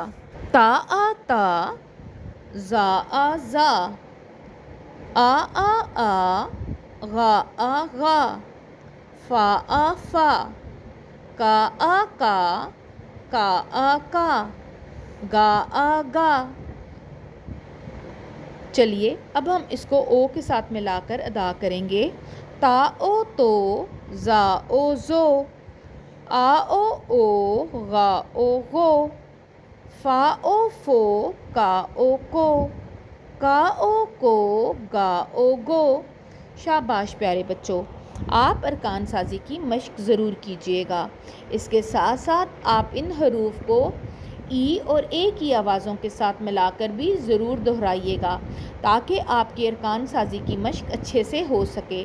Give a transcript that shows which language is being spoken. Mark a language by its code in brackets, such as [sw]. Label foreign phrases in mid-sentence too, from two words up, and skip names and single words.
[ur] تا آ تا، زا آ زا، آ، غا آ غا، فا آ فا، کا آ کا، گا آ گا۔ چلیے اب ہم اس کو او کے ساتھ ملا کر ادا کریں گے۔ تا او تو، زا او زو، آ او او، غا او غو، فا او فو، کا او کو، کا او کو، گا او گو۔ شاباش پیارے بچوں، آپ ارکان سازی کی مشق ضرور کیجیے گا۔ اس کے ساتھ ساتھ آپ ان حروف کو ای اور اے کی آوازوں کے ساتھ ملا کر بھی ضرور دہرائیے گا تاکہ آپ کی ارکان سازی کی مشق اچھے سے ہو سکے۔